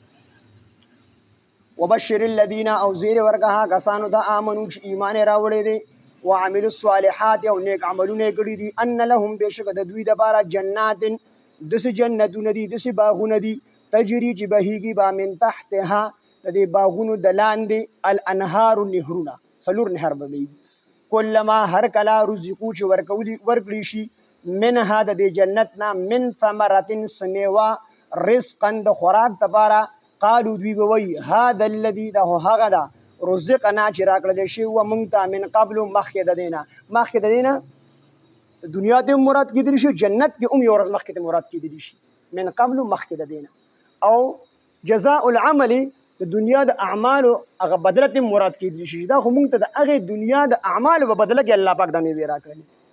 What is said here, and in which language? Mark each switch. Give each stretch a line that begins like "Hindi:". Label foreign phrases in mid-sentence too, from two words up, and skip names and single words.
Arabic: وبشر الذین
Pashto: او زیر ورکه کسانو ته آمنو چې ایمان یې راوړی دی
Arabic: وعملوا الصالحات
Pashto: او نیک عملونه یې کړي دي
Arabic: ان لهم
Pashto: بېشکه د دوی دپاره جنات داسې جنتونه دي داسې باغونه دي تجري چې بهیږي به
Arabic: من تحتها
Pashto: د دې باغونو د لاندې الانهار نهرونه څلور نهر به وي کلما هر کله رزقو چې ورکړي شي منها د دې جنت نه
Arabic: من ثمرة
Pashto: سمیوه رزقا د خوراک دپاره قالو دوی به وایي
Arabic: هذا الذي
Pashto: دا هغه ده رزقنا چې راکړلی شوي وه موږ ته
Arabic: من قبل
Pashto: مخکې د دې نه دنیا ته مراد کېدلی شي جنت کې هم یو ورځ مخکې ته مراد کېدلی شي
Arabic: من قبل
Pashto: مخکې د دې نه او
Arabic: جزاء العمل
Pashto: د دنیا د اعمالو هغه بدله ته مراد کېدلی شي دا خو موږ ته د هغې دنیا د اعمالو په بدله کې الله پاک دا میوې راکړلې